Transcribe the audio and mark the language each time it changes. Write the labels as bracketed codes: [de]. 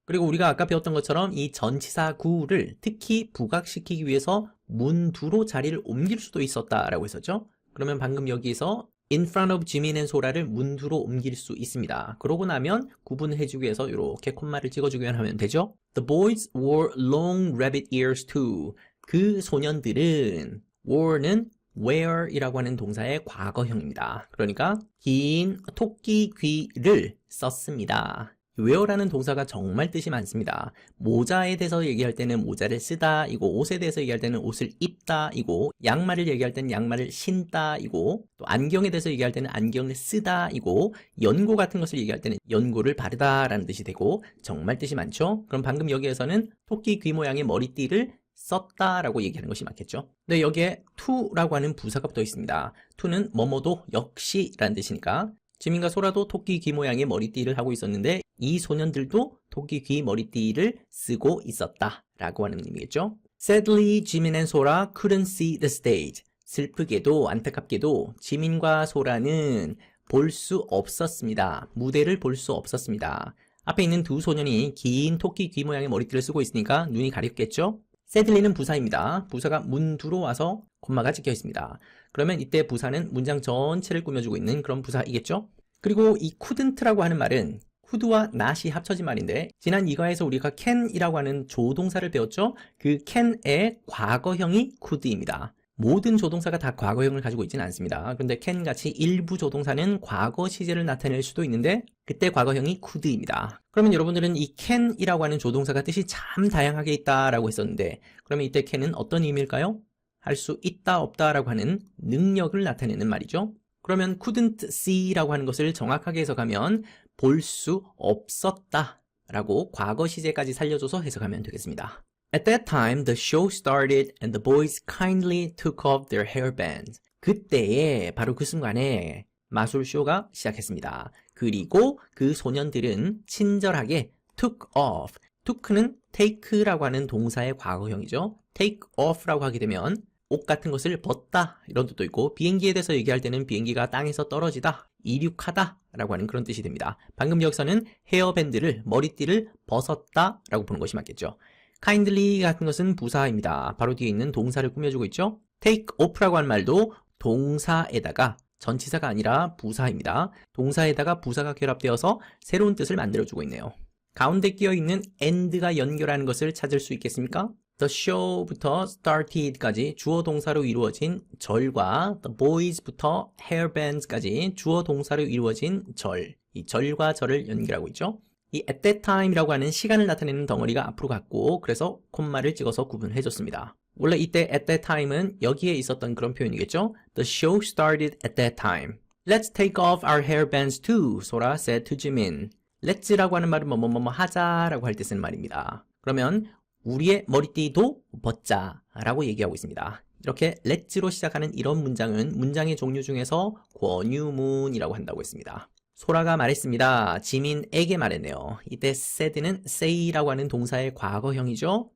[ko] 그리고 우리가 아까 배웠던 것처럼 이 전치사 구를 특히 부각시키기 위해서 문두로 자리를 옮길 수도 있었다라고 했었죠. 그러면 방금 여기서 [en] in front of [ko] 지민 앤 소라를 문두로 옮길 수 있습니다. 그러고 나면 구분해주기 위해서 이렇게 콤마를 찍어주기만 하면 되죠. [en] The boys wore long rabbit ears too. [ko] 그 소년들은 were는 wear이라고 하는 동사의 과거형입니다. 그러니까 긴 토끼 귀를 썼습니다. wear라는 동사가 정말 뜻이 많습니다. 모자에 대해서 얘기할 때는 모자를 쓰다 이고 옷에 대해서 얘기할 때는 옷을 입다 이고 양말을 얘기할 때는 양말을 신다 이고 또 안경에 대해서 얘기할 때는 안경을 쓰다 이고 연고 같은 것을 얘기할 때는 연고를 바르다 라는 뜻이 되고 정말 뜻이 많죠. 그럼 방금 여기에서는 토끼 귀 모양의 머리띠를 썼다라고 얘기하는 것이 맞겠죠. 근데 여기에 to라고 하는 부사가 붙어 있습니다. to는 뭐뭐도 역시 라는 뜻이니까 지민과 소라도 토끼 귀 모양의 머리띠를 하고 있었는데 이 소년들도 토끼 귀 머리띠를 쓰고 있었다 라고 하는 의미겠죠. [en] Sadly, 지민 and Sora couldn't see the stage. [ko] 슬프게도 안타깝게도 지민과 소라는 볼 수 없었습니다. 무대를 볼 수 없었습니다. 앞에 있는 두 소년이 긴 토끼 귀 모양의 머리띠를 쓰고 있으니까 눈이 가렵겠죠. sadly는 부사입니다. 부사가 문두로 와서 콤마가 찍혀 있습니다. 그러면 이때 부사는 문장 전체를 꾸며주고 있는 그런 부사이겠죠? 그리고 이 couldn't라고 하는 말은 could와 not이 합쳐진 말인데 지난 이과에서 우리가 can이라고 하는 조동사를 배웠죠? 그 can의 과거형이 could입니다. 모든 조동사가 다 과거형을 가지고 있지는 않습니다. 그런데 can 같이 일부 조동사는 과거 시제를 나타낼 수도 있는데 그때 과거형이 could입니다. 그러면 여러분들은 이 can이라고 하는 조동사가 뜻이 참 다양하게 있다라고 했었는데 그러면 이때 can은 어떤 의미일까요? 할 수 있다 없다라고 하는 능력을 나타내는 말이죠. 그러면 [en] couldn't see [ko] 라고 하는 것을 정확하게 해석하면 볼 수 없었다 라고 과거 시제까지 살려줘서 해석하면 되겠습니다. [en] At that time, the show started and the boys kindly took off their hairbands. [ko] 그때에 바로 그 순간에 마술쇼가 시작했습니다. 그리고 그 소년들은 친절하게 [en] took off. [ko] took는 take라고 하는 동사의 과거형이죠. take off라고 하게 되면 옷 같은 것을 벗다 이런 뜻도 있고 비행기에 대해서 얘기할 때는 비행기가 땅에서 떨어지다, 이륙하다 라고 하는 그런 뜻이 됩니다. 방금 여기서는 헤어밴드를, 머리띠를 벗었다 라고 보는 것이 맞겠죠. kindly 같은 것은 부사입니다. 바로 뒤에 있는 동사를 꾸며주고 있죠. take off라고 하는 말도 동사에다가 전치사가 아니라 부사입니다. 동사에다가 부사가 결합되어서 새로운 뜻을 만들어주고 있네요. 가운데 끼어있는 and가 연결하는 것을 찾을 수 있겠습니까? The show부터 started까지 주어 동사로 이루어진 절과 the boys부터 hairbands까지 주어 동사로 이루어진 절, 이 절과 절을 연결하고 있죠. 이 [en] at that time [ko] 이라고 하는 시간을 나타내는 덩어리가 앞으로 갔고 그래서 콤마를 찍어서 구분해줬습니다. 원래 이때 [en] at that time [ko] 은 여기에 있었던 그런 표현이겠죠. [en] The show started at that time. Let's take off our hairbands too, Sora said to Jimin. [ko] Let's라고 하는 말은 뭐뭐뭐 하자라고 할 때 쓰는 말입니다. 그러면 우리의 머리띠도 벗자 라고 얘기하고 있습니다. 이렇게 let's로 시작하는 이런 문장은 문장의 종류 중에서 권유문이라고 한다고 했습니다. 소라가 말했습니다. 지민에게 말했네요. 이때 said는 say라고 하는 동사의 과거형이죠.